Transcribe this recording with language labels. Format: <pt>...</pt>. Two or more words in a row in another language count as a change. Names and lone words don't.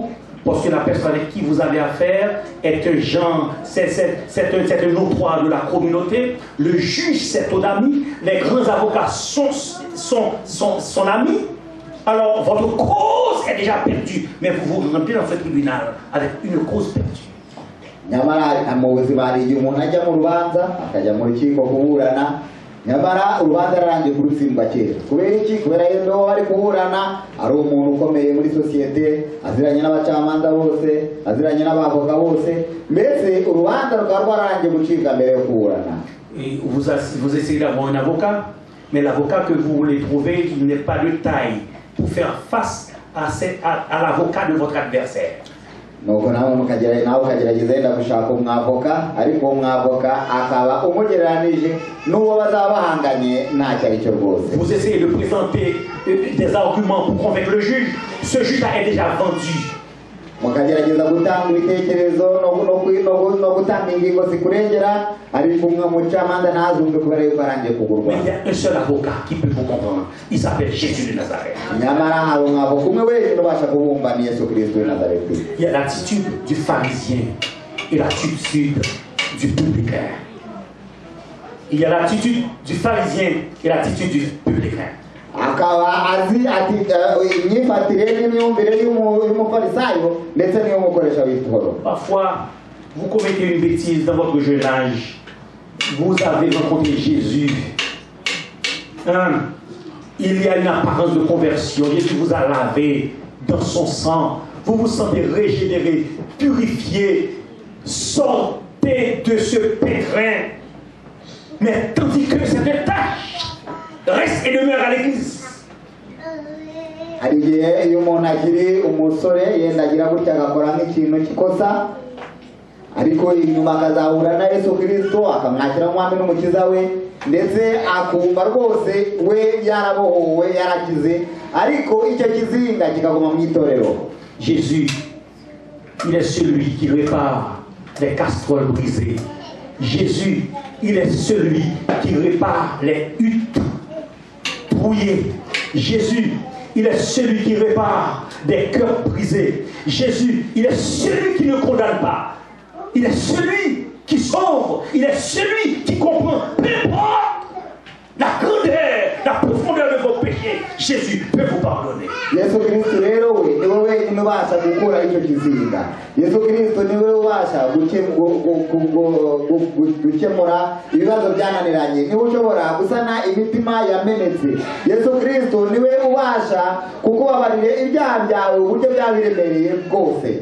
<fr>Parce que la personne avec qui vous avez affaire est un genre, c'est un notoire de la communauté. Le juge, c'est ton ami. Les grands avocats sont son ami. Alors, votre cause est déjà perdue. Mais vous vous rendez dans ce tribunal avec une cause perdue.</fr> <rw>Nyamara urubanza rarangiye kurutsindwa kera. Kubera iki? Kubera yendo bari kuburana ari umuntu ukomeye muri societe, aziranye n'abacamanza bose, aziranye n'abavoka bose, mbese urubanza rwa rwarangiye gucika mbere yo kuburana.</rw> <fr>Et vous essayez d'avoir un avocat, mais l'avocat que vous voulez trouver, il n'est pas de taille pour faire face à l'avocat de votre adversaire.</fr> <rw>Nuko nawe ukagerageza yenda gushaka umwavoka, ariko umwavoka akaba umugereranije n'uwo bazaba bahanganye ntacyo ari cyo rwose.</rw> <fr>Vous essayez de présenter des arguments pour convaincre le juge. Ce juge-là est déjà vendu.</fr> <rw>Mukagerageza gutanga ibitekerezo no gutanga ingingo zikurengera, ariko umwe mucamanza ntazumve kubera yuko arangiye kugurwa.</rw> <fr>Mais il y a un seul avocat qui peut vous comprendre. Il s'appelle Jésus de Nazareth.</fr> <rw>Nyamara hari umwavoka umwe wenyine ubasha kubumva ni Yesu Kristo w'i Nazareti.</rw> <fr>Il y a l'attitude du pharisien et l'attitude du publicain. Il y a l'attitude du pharisien et l'attitude du publicain.</fr> <rw>Akaba azi ati imyifatire n'imyumvire y'umufarisayo ndetse n'iy'umukoresha w'ikoro.</rw> <fr>Parfois, vous commettez une bêtise dans votre jeune âge. Vous avez rencontré Jésus. Il y a une apparence de conversion. Jésus vous a lavé dans son sang. Vous vous sentez régénéré, purifié. Sortez de ce pétrin. Mais tandis que cette tâche reste et demeure à l'église.</fr> <rw>hari igihe iyo umuntu akiri umusore yenda agira gutya agakora nk'ikintu kikosa ariko inyuma akazahura na Yesu Kristo akamwakira umwami n'umukiza we ndetse akumva rwose we yarabohowe yarakize ariko icyo kizinga kikaguma mu itorero.</rw> <fr>Jésus, il est celui qui répare les casseroles brisées. Jésus, il est celui qui répare les huttes brouillées. Jésus, il est celui qui répare des cœurs brisés. Jésus, il est celui qui ne condamne pas. Il est celui qui sauve. Il est celui qui comprend. Peu importe la grandeur, la profondeur de vos péchés, Jésus peut vous pardonner.</fr> <rw>Yesu Kristo rero we niwe wenyine ubasha gukura icyo kizinga. Yesu Kristo niwe ubasha gukemura ibibazo byananiranye, niwe ushobora gusana imitima yamenetse. Yesu Kristo niwe ubasha kukubabarira ibyaha byawe uburyo byabiremereye bwose.</rw>